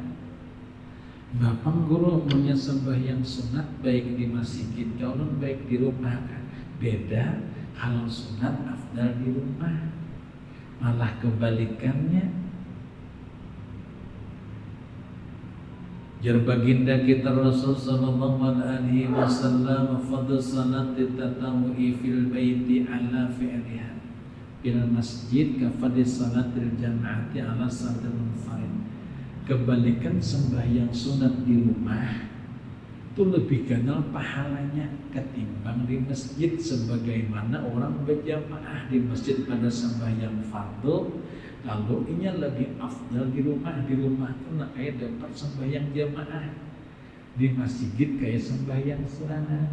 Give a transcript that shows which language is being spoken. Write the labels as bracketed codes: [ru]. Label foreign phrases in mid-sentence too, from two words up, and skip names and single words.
[bjn] Bapak guru punya sembahyang sunat baik di masjid kalau baik di rumah kan beda. Kalau sunat afdal di rumah, malah kebalikannya. Jar baginda kita Rasul [ar] صلى الله عليه وسلم، فضل صلاة التطوع في البيت على فعلها في المسجد كفضل صلاة الجماعة على صلاة المنفرد. [bjn] Kebalikan sembahyang sunat di rumah itu lebih ganal pahalanya ketimbang di masjid, sebagaimana orang berjamaah di masjid pada sembahyang fardu. Kalau ini lebih afdal di rumah tuh nak kayak dapat sembahyang jamaah, di masjid kayak sembahyang sunat.